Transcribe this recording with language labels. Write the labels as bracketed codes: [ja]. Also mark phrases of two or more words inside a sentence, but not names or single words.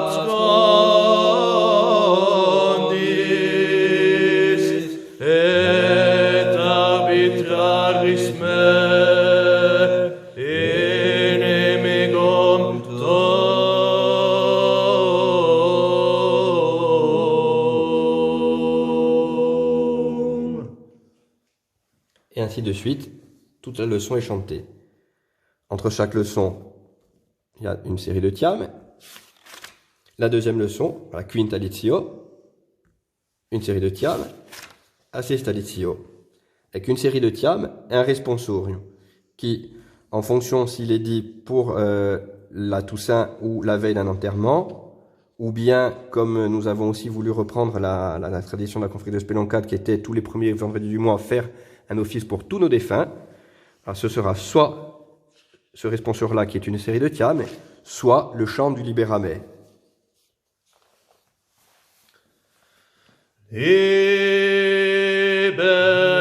[la] abscondis et arbitraris me inimicum tuum. [fr] Et ainsi de suite, toute la leçon est chantée. Entre chaque leçon, il y a une série de tiames. La deuxième leçon, la [la] quinta litio, [fr] une série de tiames. La [la] sesta litio, [fr] avec une série de tiames et un responsorium, qui, en fonction s'il est dit pour la Toussaint ou la veille d'un enterrement, ou bien, comme nous avons aussi voulu reprendre la tradition de la confrérie de Speloncat, qui était tous les premiers vendredis du mois, faire un office pour tous nos défunts. Alors ce sera soit ce responsorium-là qui est une série de tiames, soit le chant du Libérame. [la] Liber